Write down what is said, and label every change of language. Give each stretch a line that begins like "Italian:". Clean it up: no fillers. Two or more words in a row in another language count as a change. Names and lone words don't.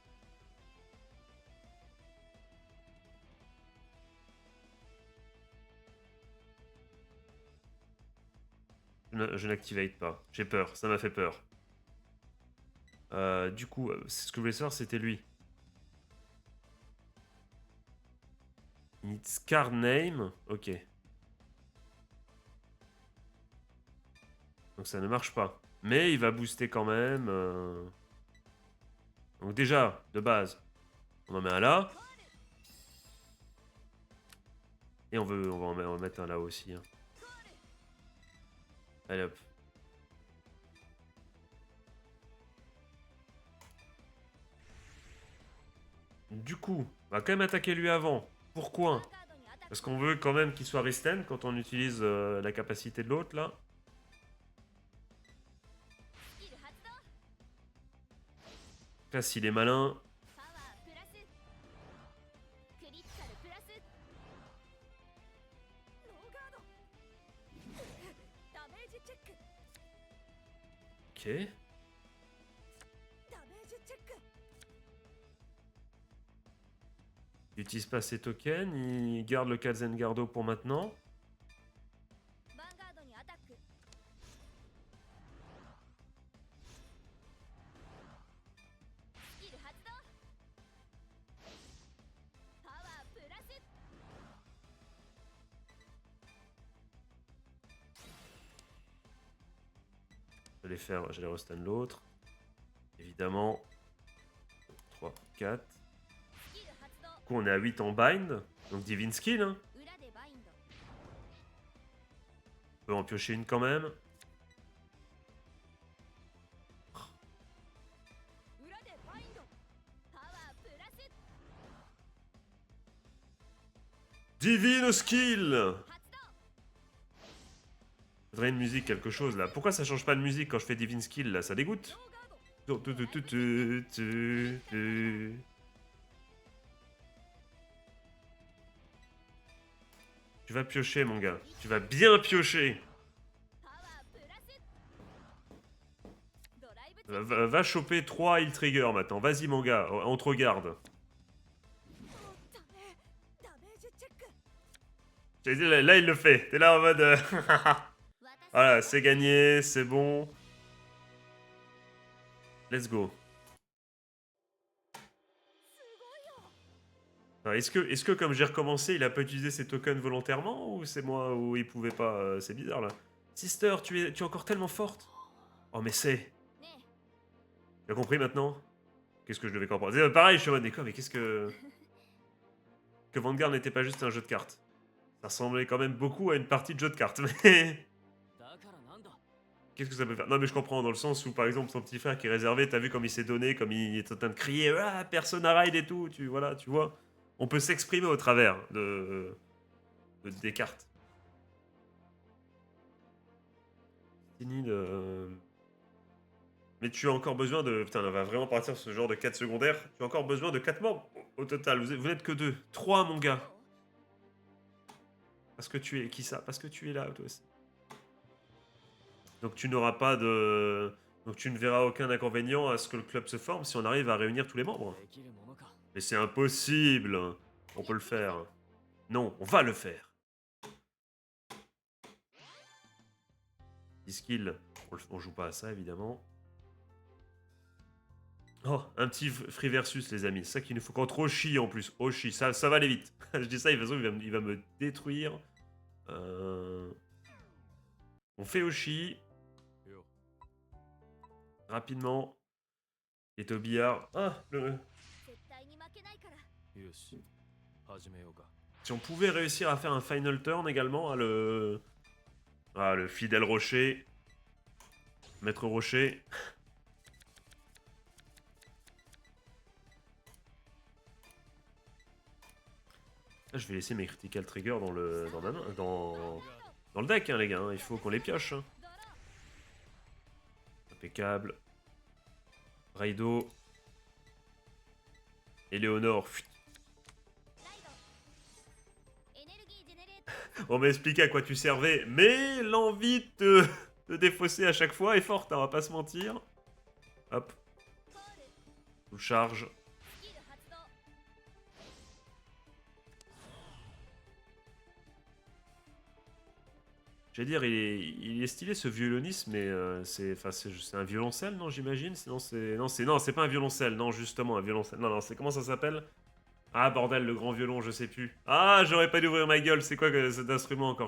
French: Je n'activate pas. J'ai peur, ça m'a fait peur. Du coup, ce que je voulais savoir, c'était lui.
English: Needs card name.
French: Ok. Donc ça ne marche pas. Mais il va booster quand même. Donc déjà, de base, on en met un là. Et on va en mettre un là aussi. Hein. Allez hop. Du coup, on va quand même attaquer lui avant. Pourquoi?
Japanese: カードにアタック
French: Parce qu'on veut quand même qu'il soit Risten quand on utilise la capacité de l'autre là.
Japanese: スキル発動
French: Là, s'il est malin.
Japanese: パワープラスクリティカルプラスノーガードダメージチェック
French: Ok.
Japanese: ダメージチェック
French: Il utilise pas ses tokens, il garde le Kazengardo pour maintenant.
Japanese: ヴァンガードにアタックスキル発動パワープラス
French: Je vais restun l'autre. Évidemment. 3, 4.
Japanese: スキル発動
French: Du coup, on est à 8 en bind. Donc Divine Skill. Hein.
Japanese: 裏でバインド
French: On peut en piocher une quand même.
Japanese: 裏でバインドパワープラス
French: Divine Skill!
Japanese: 発動
French: Faudrait une musique, quelque chose là. Pourquoi ça change pas de musique quand je fais Divine Skill là? Ça dégoûte?
Japanese: ノーガード
French: Tu vas piocher, mon gars. Tu vas bien piocher.
Japanese: パワープラスドライブ
French: Va choper 3 Heal Trigger maintenant. Vas-y, mon gars. On te regarde.
Japanese: ダメダメージチェック
French: J'allais dire, là, il le fait. T'es là en mode.
Japanese: 私
French: Voilà, c'est gagné, c'est bon.
English: Let's go.
Japanese: すごいよ
French: Alors, est-ce que comme j'ai recommencé, il a pas utilisé ses tokens volontairement ou c'est moi ou il pouvait pas c'est bizarre là. Sister, tu es encore tellement forte. Oh mais c'est.
Japanese: ね
French: Tu as compris maintenant? Qu'est-ce que je devais comprendre? Pareil, je suis en mode mais qu'est-ce que. Que Vanguard n'était pas juste un jeu de cartes. Ça ressemblait quand même beaucoup à une partie de jeu de cartes, mais.
Japanese: だからなんだ
French: Qu'est-ce que ça peut faire? Non mais je comprends dans le sens où par exemple son petit frère qui est réservé, t'as vu comme il s'est donné, comme il est en train de crier ah personne à ride et tout, voilà, tu vois. On peut s'exprimer au travers des cartes. Fini de. Mais tu as encore besoin de. Putain, on va vraiment partir sur ce genre de 4 secondaires. Tu as encore besoin de 4 membres au total. Vous n'êtes que 2. 3, mon gars. Parce que tu es. Qui ça? Parce que tu es là, toi aussi. Donc tu n'auras pas de. Donc tu ne verras aucun inconvénient à ce que le club se forme si on arrive à réunir tous les membres.
Japanese: できるものか
French: Mais c'est impossible. On peut le faire. Non, on va le faire. 10 kills. On joue pas à ça, évidemment. Oh, un petit
English: free versus,
French: les amis. C'est ça qu'il nous faut contre Oshi, en plus. Oshi, ça va aller vite. Je dis ça, de toute façon, il va me détruire. On fait Oshi.
Japanese: よ
French: Rapidement. Et au billard. Ah,
Japanese: 絶対に負けないからよし始めようか
French: Si on pouvait réussir à faire un final turn également, à le fidèle rocher. Maître rocher. Là, je vais laisser mes
English: critical triggers
French: dans le dans le deck, hein, les gars. Hein. Il faut qu'on les pioche. Hein.
Japanese: ドロー
French: Impeccable. Raido. Eleonore. Fuit.
Japanese: ライドエネルギージェネレート
French: On m'a expliqué à quoi tu servais, mais l'envie de te défausser à chaque fois est forte, hein, on va pas se mentir. Hop,
Japanese: コール
English: full charge.
Japanese: スキル発動
French: J'allais dire, il est stylé ce violoniste, mais c'est un violoncelle, non, j'imagine? Sinon, non, c'est pas un violoncelle, non, justement, un violoncelle. Non, non, c'est comment ça s'appelle? Ah, bordel, le grand violon, je sais plus. Ah, j'aurais pas dû ouvrir ma gueule, c'est quoi cet instrument encore?